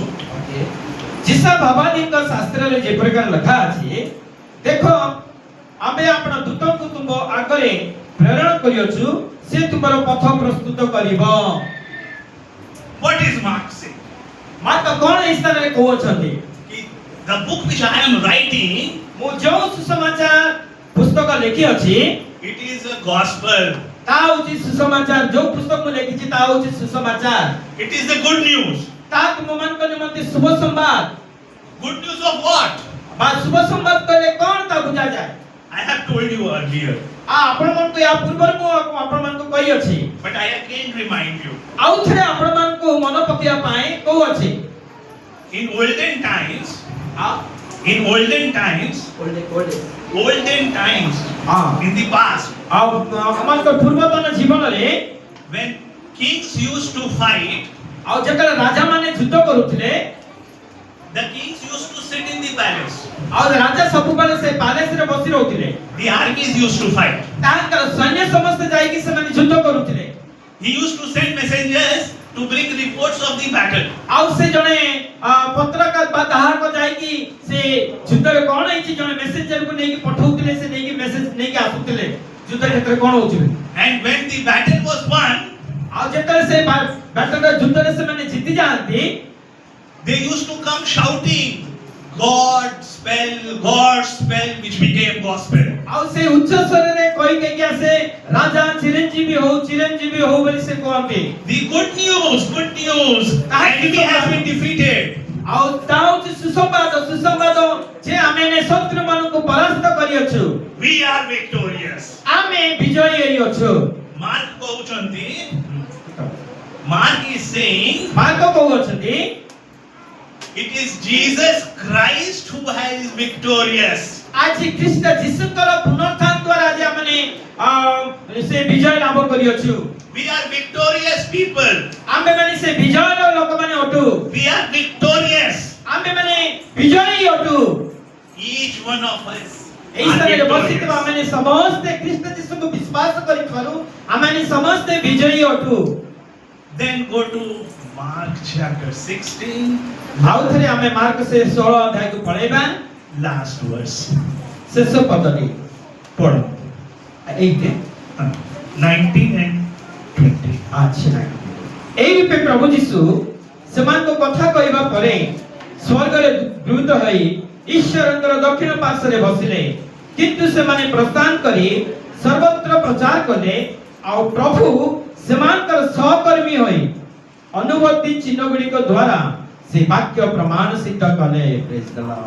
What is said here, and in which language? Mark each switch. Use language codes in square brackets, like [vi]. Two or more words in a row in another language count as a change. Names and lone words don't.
[or] ଯିଶା ଭବାନୀଙ୍କ ଶାସ୍ତ୍ରରେ ଯେ ପ୍ରକାର ଲେଖା ଅଛି, ଦେଖ ଆମେ ଆପଣ ଦୂତଙ୍କୁ ତୁମ ଆଗରେ ପ୍ରେରଣ କରିଅଛୁ, ସେ ତୁମର ପଥ ପ୍ରସ୍ତୁତ କରିବ। [en] What is Mark saying? [or] ମାର୍କ କଣ ଏହି ସ୍ଥାନରେ କହୁଛନ୍ତି? [en] The book which I am writing, [or] ମୁଁ ଯେଉଁ ସୁସମାଚାର ପୁସ୍ତକ ଲେଖିଅଛି, [en] it is a gospel. [or] ତାହା ହେଉଛି ସୁସମାଚାର। ଯେଉଁ ପୁସ୍ତକ ମୁଁ ଲେଖିଛି ତାହା ହେଉଛି ସୁସମାଚାର। [en] It is the good news. [or] ତାହା ତୁମମାନଙ୍କ ନିମନ୍ତେ ଶୁଭ ସମ୍ବାଦ। [en] Good news of what? [or] ବା ଶୁଭ ସମ୍ବାଦ କହିଲେ କଣ ତା ବୁଝାଯାଏ? [en] I have told you earlier, [or] ଆପଣମାନଙ୍କୁ ଏହା ପୂର୍ବରୁ ମୁଁ ଆପଣମାନଙ୍କୁ କହିଅଛି, [en] but I again remind you. [or] ଆଉ ଥରେ ଆପଣମାନଙ୍କୁ ମନେ ପକେଇବା ପାଇଁ କହୁଅଛି। [en] In olden times, In olden times, [hi] हाँ [en] in the past, [hi] अब हमारे पूर्वतन जीवन रे [en] when kings used to fight, [or] ଆଉ ଯେତେବେଳେ ରାଜା ମାନେ ଯୁଦ୍ଧ କରୁଥିଲେ [en] the kings used to sit in the palace. [or] ଆଉ ରାଜା ସବୁବେଳେ ସେ ପ୍ୟାଲେସ ରେ ବସି ରହୁଥିଲେ [en] The armies used to fight. [or] ତାଙ୍କର ସୈନ୍ୟ ସମସ୍ତେ ଯାଇକି ସେମାନେ ଯୁଦ୍ଧ କରୁଥିଲେ [en] He used to send messengers to bring reports of the battle. [or] ଆଉ ସେ ଜଣେ ପତ୍ରକାର ବା ତାହାକ ଯାଇକି ସେ ଯୁଦ୍ଧରେ କଣ ହେଇଛି ଜଣେ ମେସେଞ୍ଜର କୁ ନେଇକି ପଠାଉଥିଲେ ସେ ନେଇକି ମେସେଜ ନେଇକି ଆସୁଥିଲେ ଯୁଦ୍ଧ କ୍ଷେତ୍ରରେ କଣ ହଉଛି [en] And when the battle was won, [or] ଆଉ ଯେତେବେଳେ ସେ ବ୍ୟାଟଲରେ ଯୁଦ୍ଧରେ ସେମାନେ ଜିତି ଯାଆନ୍ତି [en] they used to come shouting, God spell, which became gospel. [or] ଆଉ ସେ ଉଚ୍ଚ ସ୍ୱରରେ କହି କହିକି ଆସେ ରାଜା ଚିରଞ୍ଜୀବି ହଉ ବୋଲି ସେ କହନ୍ତି [en] The good news, enemy has been defeated. [or] ଆଉ ତା ହଉଛି ସୁସମ୍ବାଦ ଯେ ଆମେ ଶତ୍ରୁ ମାନଙ୍କୁ ପରାସ୍ତ କରିଅଛୁ [en] We are victorious. [or] ଆମେ ବିଜୟୀ ହେଇଅଛୁ Mark କହୁଛନ୍ତି, [en] Mark is saying, [or] ମାର୍କ କହୁଅଛନ୍ତି [en] it is Jesus Christ who is victorious. [or] ଆଜି ଖ୍ରୀଷ୍ଟ ଯୀଶୁଙ୍କର ପୁନରୁତ୍ଥାନ ଦ୍ୱାରା ଆଜି ଆମେ ସେ ବିଜୟ ଲାଭ କରିଅଛୁ [en] We are victorious people. [or] ଆମେ ମାନେ ସେ ବିଜୟର ଲୋକମାନେ ଅଟୁ [en] We are victorious. [or] ଆମେ ମାନେ ବିଜୟୀ ଅଟୁ [en] Each one of us [or] ଏହି [en] are [or] ସ୍ଥାନରେ ବସିଥିବା [en] victorious. [or] ଆମେ ସମସ୍ତେ ଖ୍ରୀଷ୍ଟ ଯୀଶୁଙ୍କୁ ବିଶ୍ୱାସ କରିଥିବାରୁ ଆମେ ସମସ୍ତେ ବିଜୟୀ ଅଟୁ [en] Then go to Mark chapter 16, [or] ଆଉ ଥରେ ଆମେ ମାର୍କ ସେ 16 ଅଧ୍ୟାୟକୁ ପଢେଇବା [en] last verse. [or] ଶେଷ ପଦଟି ପଢ। 18 [en] 19 and 20. [or] ଆଚ୍ଛା ଏହି ରୂପେ ପ୍ରଭୁ ଯୀଶୁ ସେମାନଙ୍କ କଥା କହିବା ପରେ ସ୍ୱର୍ଗରେ ଦୃତ ହୋଇ ଈଶ୍ୱରଙ୍କର ଦକ୍ଷିଣ ପାର୍ଶ୍ୱରେ ବସିଲେ କିନ୍ତୁ ସେମାନେ ପ୍ରସ୍ଥାନ କରି ସର୍ବତ୍ର ପ୍ରଚାର କଲେ ଆଉ ପ୍ରଭୁ ସେମାନଙ୍କର ସହକର୍ମୀ ହୋଇ ଅନୁଭୂତି ଚିହ୍ନ ଗୁଡ଼ିକ ଦ୍ୱାରା ସେ ବାକ୍ୟ ପ୍ରମାଣ ସିଦ୍ଧ କଲେ [en] Praise the Lord